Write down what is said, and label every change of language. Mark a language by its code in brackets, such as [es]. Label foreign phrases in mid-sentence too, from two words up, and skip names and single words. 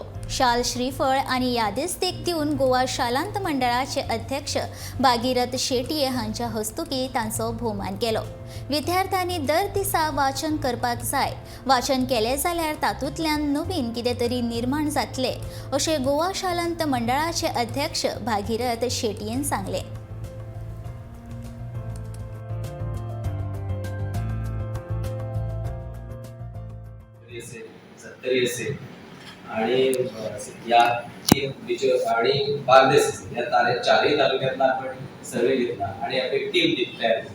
[kok] शाल श्रीफळ आणि यादिस्तीक दिवन गोवा शालांत मंडळाचे अध्यक्ष भागीरथ शेटये हांच्या हस्तुकी तांचो भोवमान केलो. विद्यार्थ्यांनी दर दिसा वाचन करपाक जाय. वाचन केलें जाल्यार तातूंतल्यान नवीन कितें तरी निर्माण जातलें अशें गोवा शालांत मंडळाचे अध्यक्ष भागीरथ शेटयेन सांगलें. [mr] आणि या आणि बार्देस या चारही तालुक्यातला आपण सर्वे घेतला आणि आपण एक टीम तयार केली.